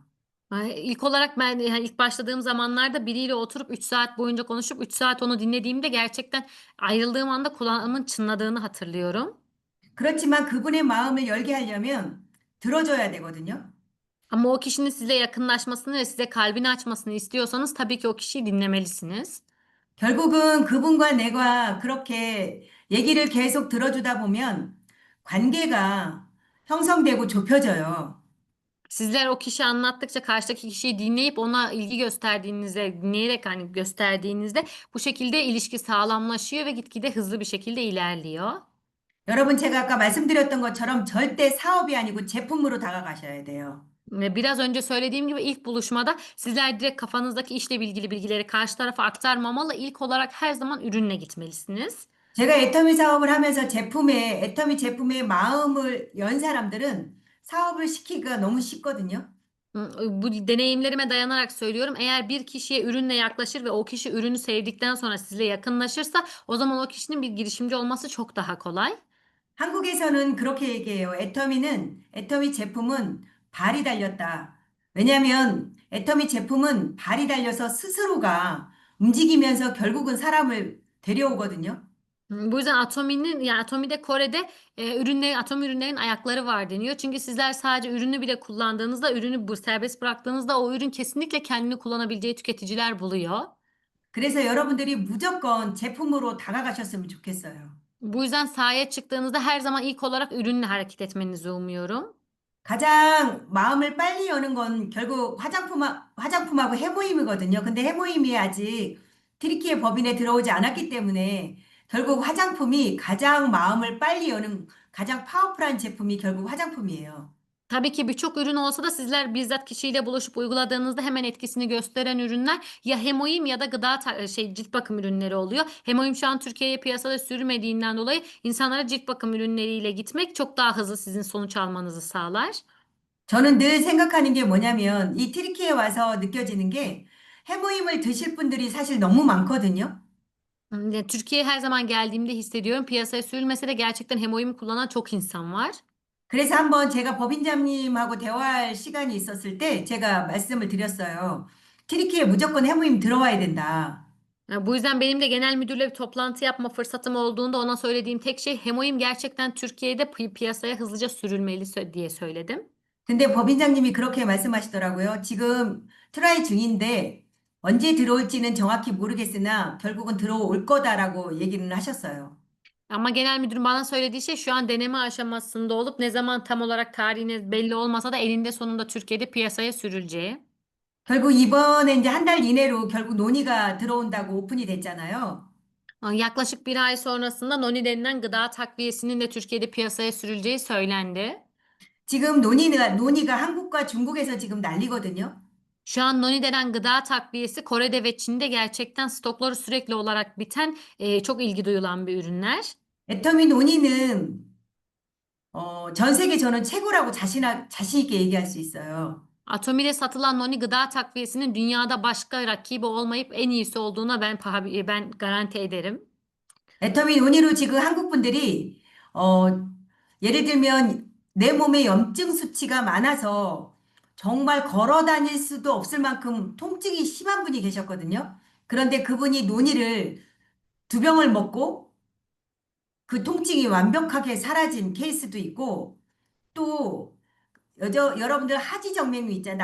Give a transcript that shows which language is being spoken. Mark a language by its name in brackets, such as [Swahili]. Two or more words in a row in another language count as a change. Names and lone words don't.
[Turkish] İlk olarak ben yani ilk başladığım zamanlarda biriyle oturup 3 saat boyunca konuşup 3 saat onu dinlediğimde gerçekten ayrıldığım anda kulağımın çınladığını hatırlıyorum. [Korean] 그렇지만 그분의 마음을 열게 하려면 들어줘야 되거든요. [Turkish] Ama o kişinin size yakınlaşmasını ve size kalbini açmasını istiyorsanız tabii ki o kişiyi dinlemelisiniz. [Korean] 결국은 그분과 내가 그렇게 얘기를 계속 들어주다 보면 관계가 형성되고 좁혀져요. [Turkish] Sizler o kişi anlattıkça karşıdaki kişiyi dinleyip ona ilgi gösterdiğinizde, dinleyerek hani gösterdiğinizde bu şekilde ilişki sağlamlaşıyor ve gitgide hızlı bir şekilde ilerliyor. [Korean] 여러분, 제가 아까 말씀드렸던 것처럼 절대 사업이 아니고 제품으로 다가가셔야 돼요. [Turkish] Ve biraz önce söylediğim gibi ilk buluşmada sizler direkt kafanızdaki işle ilgili bilgileri karşı tarafa aktarmamalı. İlk olarak her zaman ürünle gitmelisiniz. [Korean] 제가 애터미 사업을 하면서 애터미 제품의 마음을 연 사람들은 사업을 시키기가 너무 쉽거든요. [Turkish] Bu deneyimlerime dayanarak söylüyorum. Eğer bir kişiye ürünle yaklaşır ve o kişi ürünü sevdikten sonra sizle yakınlaşırsa o zaman o kişinin bir girişimci olması çok daha kolay. [Korean] 한국에서는 그렇게 얘기해요. 애터미 제품은 발이 달렸다. 왜냐하면 애터미 제품은 발이 달려서 스스로가 움직이면서 결국은 사람을 데려오거든요. [Turkish] Bu yüzden Atomi'de Kore'de atom ürünlerin ayakları var deniyor. Çünkü sizler sadece ürünü bile kullandığınızda, ürünü bu serbest bıraktığınızda o ürün kesinlikle kendini kullanabileceği tüketiciler buluyor. [Korean] 그래서 여러분들이 무조건 제품으로 다가가셨으면 좋겠어요. [Turkish] Bu yüzden sahaya çıktığınızda her zaman ilk olarak ürünle hareket etmenizi umuyorum. [Korean] 가장 마음을 빨리 여는 건 결국 화장품하고 해모임이거든요. 근데 해모임이 아직 튀르키예 법인에 들어오지 않았기 때문에 결국 화장품이 가장 마음을 빨리 여는 가장 파워풀한 제품이 결국 화장품이에요. [Turkish] Tabii ki birçok ürün olsa da sizler bizzat kişiyle buluşup uyguladığınızda hemen etkisini gösteren ürünler ya hemoim ya da cilt bakım ürünleri oluyor. Hemoim şu an Türkiye'ye piyasada sürmediğinden dolayı insanlara cilt bakım ürünleriyle gitmek çok daha hızlı sizin sonuç almanızı sağlar. [Korean] 저는 늘 생각하는 게 뭐냐면 이 튀르키예에 와서 느껴지는 게 해모임을 드실 분들이 사실 너무 많거든요. [Turkish] Türkiye'ye her zaman geldiğimde hissediyorum. Piyasaya sürülmese de gerçekten hemoim kullanan çok insan var. [Korean] 그래서 한번 제가 법인장님하고 대화할 시간이 있었을 때 제가 말씀을 드렸어요. 튀르키예 무조건 해모임 들어와야 된다. [Turkish] Bu yüzden benim de genel müdürle bir toplantı yapma fırsatım olduğunda ona söylediğim tek şey hemoim gerçekten Türkiye'de piyasaya hızlıca sürülmeli diye söyledim. [Korean] 근데 법인장님이 그렇게 말씀하시더라고요. 지금 트라이 중인데 언제 들어올지는 정확히 모르겠으나 결국은 들어올 거다라고 얘기는 하셨어요. [Turkish] Ama genel müdürüm bana söylediği şey şu an deneme aşamasında olup ne zaman tam olarak tarihine belli olmasa da elinde sonunda Türkiye'de piyasaya sürüleceği. [Korean] 결국 이번에 이제 한 달 이내로 결국 논의가 들어온다고 오픈이 됐잖아요. [Turkish] Yaklaşık bir ay sonrasında Noni denilen gıda takviyesinin de Türkiye'de piyasaya sürüleceği söylendi. [Korean] 지금 논의가 한국과 중국에서 지금 난리거든요. [Turkish] Şu an Noni denen gıda takviyesi Kore'de ve Çin'de gerçekten stokları sürekli olarak biten çok ilgi duyulan bir ürünler. [Korean] 애터미 논의는 전 세계 저는 최고라고 자신 있게 얘기할 수 있어요. [Turkish] Atomi'de satılan Noni gıda takviyesinin dünyada başka rakibi olmayıp en iyisi olduğuna ben garanti ederim. [Korean] 애터미 논의로 지금 한국 분들이 예를 들면 내 몸에 염증 수치가 많아서 정말 걸어 다닐 수도 없을 만큼 통증이 심한 분이 계셨거든요. 그런데 그분이 논의를 두 병을 먹고 그 통증이 완벽하게 사라진 케이스도 있고 또 여러분들 하지정맥류 있잖아요.